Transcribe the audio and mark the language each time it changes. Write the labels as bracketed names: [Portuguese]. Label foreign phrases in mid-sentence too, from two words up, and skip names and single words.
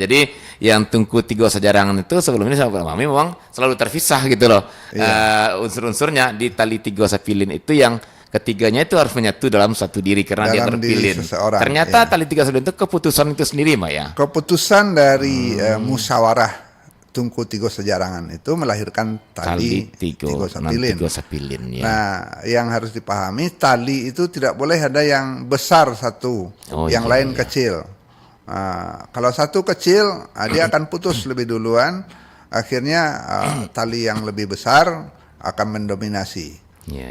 [Indonesian] Jadi yang Tungku Tigo Sajarangan itu sebelumnya sama Pak Mami memang selalu terpisah gitu loh. Unsur-unsurnya di tali Tigo Sapilin itu yang ketiganya itu harus menyatu dalam satu diri karena dia Dalam diri terpilin. seseorang, Ternyata ya. tali Tigo Sapilin itu keputusan itu sendiri, Mak ya. Keputusan dari musyawarah Tungku Tigo Sajarangan itu melahirkan tali Tigo Sapilin. Tigo Sapilin ya. Nah, yang harus dipahami, tali itu tidak boleh ada yang besar satu, yang lain kecil. Kalau satu kecil, dia akan putus lebih duluan. Akhirnya tali yang lebih besar akan mendominasi. Iya.